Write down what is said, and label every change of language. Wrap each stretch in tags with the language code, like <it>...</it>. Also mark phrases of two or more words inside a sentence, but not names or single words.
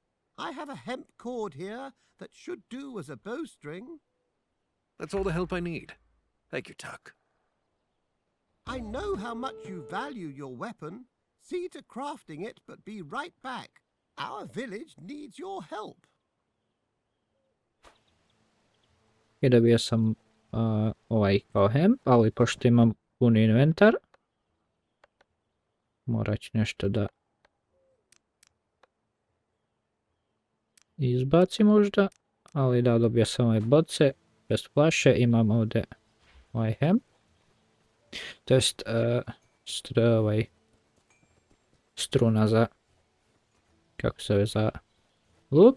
<en>I have a hemp cord here that should do as a bowstring. That's all the help I need. Thank you, Tuck. I know how much you value your weapon. See to crafting it, but be right back. Our village needs your help.</en> <bs>I dobio sam ovaj kao hemp, ali pošto imam pun inventar, morat ću nešto da izbacim možda, ali da, dobio sam ove boce, bez flaše, imam ovdje ovaj hemp, to jest struna za, kako se zove, za luk.</bs>